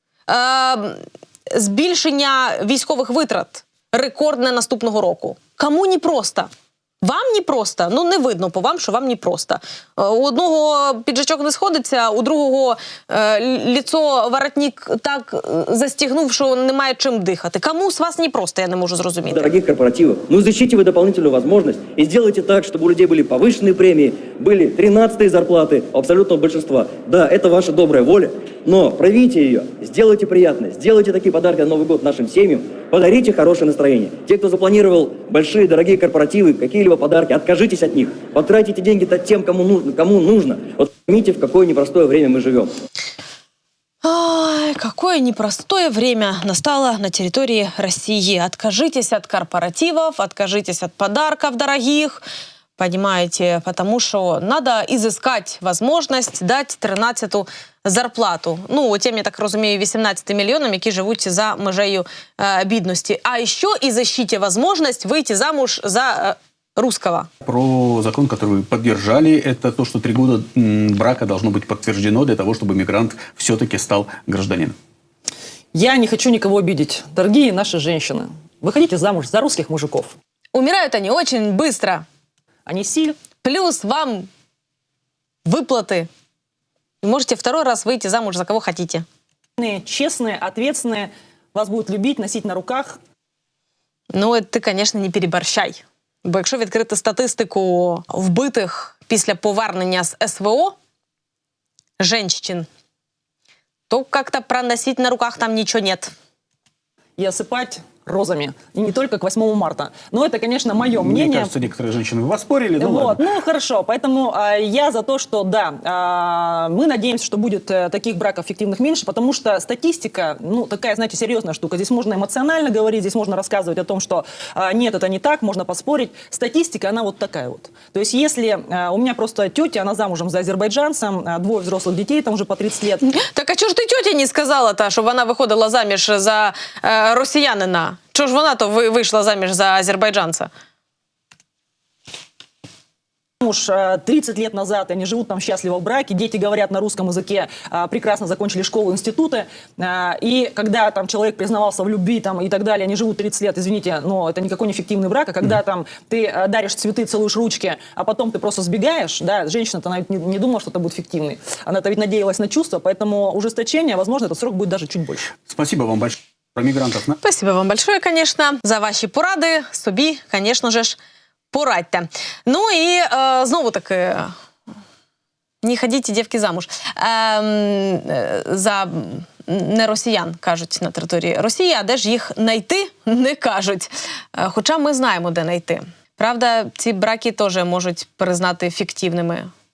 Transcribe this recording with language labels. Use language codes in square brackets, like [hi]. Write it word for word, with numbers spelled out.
[uk] Е, збільшення військових витрат рекордне наступного року. Кому непросто? Вам непросто? Ну, не видно по вам, що вам непросто. Е, У одного піджачок не сходиться, у другого е, ліцо воротник так е, застігнув, що немає чим дихати. Кому з вас непросто, я не можу зрозуміти. [ru] Дорогих корпоративов, ну изучите вы дополнительную возможность и сделайте так, чтобы у людей были повышенные премии, были тринадцатые зарплаты у абсолютного большинства. Да, это ваша добрая воля, но проявите ее, сделайте приятное, сделайте такие подарки на Новый год нашим семьям, подарите хорошее настроение. Те, кто запланировал большие дорогие корпоративы, какие-либо подарки, откажитесь от них, потратите деньги тем, кому нужно. Кому нужно. Вот поймите, в какое непростое время мы живем. Ай, какое непростое время настало на территории России. Откажитесь от корпоративов, откажитесь от подарков дорогих. Понимаете, потому что надо изыскать возможность дать тринадцяту зарплату. [uk] Ну, у тем, я так розумію, вісімнадцяти мільйонам, які живуть за межею э, бідності. [ru] А еще изыщите возможность выйти замуж за э, русского. Про закон, который вы поддержали, это то, что три года м, брака должно быть подтверждено для того, чтобы мигрант все-таки стал гражданином. Я не хочу никого обидеть. Дорогие наши женщины, выходите замуж за русских мужиков. Умирают они очень быстро. Они сильны. Плюс вам выплаты. Можете второй раз выйти замуж за кого хотите. Честные, ответственные. Вас будут любить, носить на руках. Ну, это ты, конечно, не переборщай. [uk] Бо якщо відкрити статистику вбитих після повернення з СВО [ru] женщин, то как-то проносить на руках там ничего нет. И осыпать розами. И не только к восьмому марта. Но это, конечно, мое мнение. Мне кажется, некоторые женщины вы поспорили, ну вот. ладно. Ну, хорошо. Поэтому а, я за то, что да, а, мы надеемся, что будет а, таких браков фиктивных меньше, потому что статистика, ну, такая, знаете, серьезная штука. Здесь можно эмоционально говорить, здесь можно рассказывать о том, что а, нет, это не так, можно поспорить. Статистика, она вот такая вот. То есть, если а, у меня просто тетя, она замужем за азербайджанцем, а, двое взрослых детей, там уже по тридцать лет. [uk] Так а чого ж ти тьоті не сказала-то, щоб вона виходила заміж за е, росіянина? Чого ж вона-то вийшла заміж за азербайджанця? [ru] Муж тридцать лет назад, они живут там счастливо в браке, дети говорят на русском языке, прекрасно закончили школу, институты. И когда там человек признавался в любви там, и так далее, они живут тридцать лет, извините, но это никакой не фиктивный брак. А когда там ты даришь цветы, целуешь ручки, а потом ты просто сбегаешь, да, женщина-то она ведь не, не думала, что это будет фиктивный. Она-то ведь надеялась на чувства, поэтому ужесточение, возможно, этот срок будет даже чуть больше. Спасибо вам большое. Про мигрантов. На... Спасибо вам большое, конечно, за ваши порады. [uk] Собі, [ru] конечно же, [uk] ж. Порадьте. Ну і е, знову таки, не ходіть, дівки, замуж. Е, е, за не росіян, кажуть, на території Росії, а де ж їх знайти, не кажуть. Е, хоча ми знаємо, де знайти. Правда, ці браки теж можуть признати фіктивними.